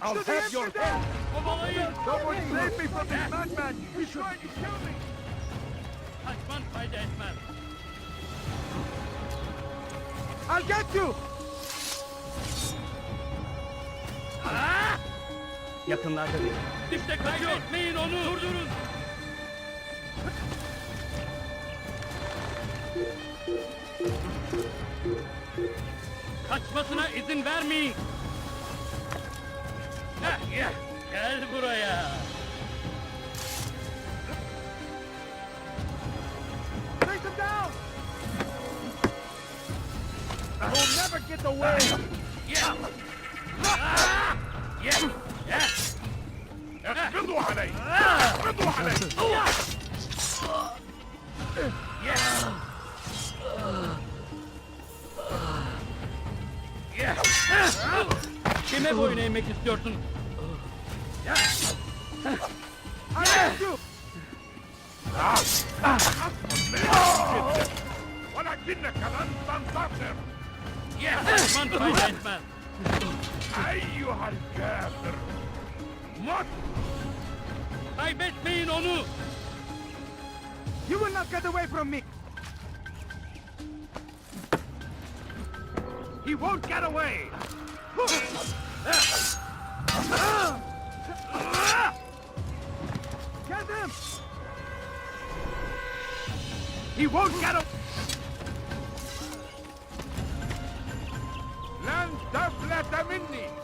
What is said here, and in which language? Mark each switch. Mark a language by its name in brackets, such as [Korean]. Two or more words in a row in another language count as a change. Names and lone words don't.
[English] I'll have your head! Someone save me from this madman! He's trying to kill me! [Turkish] Kaçman fayda etmez. [English] I'll get you! [Turkish] Yakınlarda değil. İşte kaybetmeyin onu! Durdurun! Kaçmasına izin vermeyin! Gel buraya! [English] Take him down! You'll never get away! [Arabic] اقبضوا علي! اقبضوا علي! [Turkish] Kime boyun eğmek istiyorsun? [Arabic] ولكنك لن تنتصر! [Turkish] Kaçman fayda etmez. [Arabic] أيها الكافر! مت! [Turkish] Kaybetmeyin onu! [English] You will not get away from me! He won't get away! Get him! He won't get away! [Arabic] لن تفلت مني!